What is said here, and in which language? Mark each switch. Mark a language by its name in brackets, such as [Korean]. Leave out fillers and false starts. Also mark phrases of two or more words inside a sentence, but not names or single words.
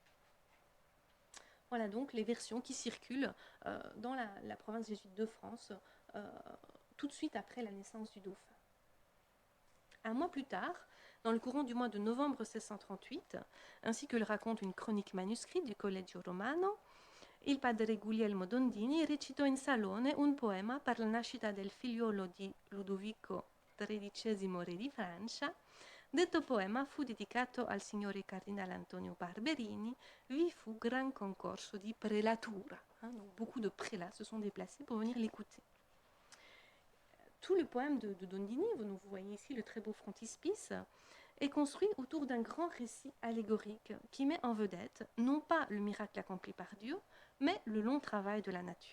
[French] Voilà donc les versions qui circulent dans la province jésuite de France tout de suite après la naissance du dauphin. Un mois plus tard, dans le courant du mois de novembre 1638, ainsi que le raconte une chronique manuscrite du Collegio Romano, [Italian] il padre Guglielmo Dondini recitò in salone un poema per la nascita del figliolo di Ludovico XIII re di Francia. Detto poema fu dedicato al signore cardinale Antonio Barberini, vi fu grand concorso di prelatura. [French] Donc beaucoup de prélats se sont déplacés pour venir l'écouter. Tout le poème de Dondini, vous voyez ici le très beau frontispice, est construit autour d'un grand récit allégorique qui met en vedette non pas le miracle accompli par Dieu, mais le long travail de la nature.